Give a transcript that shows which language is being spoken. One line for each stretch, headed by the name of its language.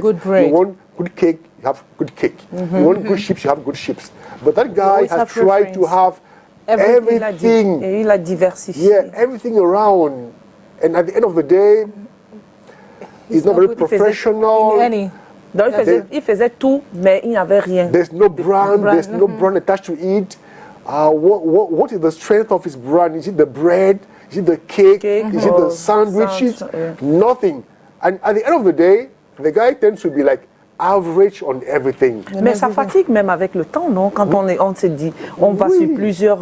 English: Good bread. You want good cake, you have good cake. You want good chips, you have good chips. But that guy has tried to have everything.
French: Il a diversifié.
English: Yeah, everything around. And at the end of the day, he's not very professional.
French: Donc il faisait tout, mais il n'avait rien.
English: There's no brand, there's no brand attached to it. What is the strength of his brand? Is it the bread? Is it the cake? Is it the sandwiches? Nothing. And at the end of the day, the guy tends to be like average on everything.
French: Mais ça fatigue même avec le temps, non? Quand on se dit, on va sur plusieurs...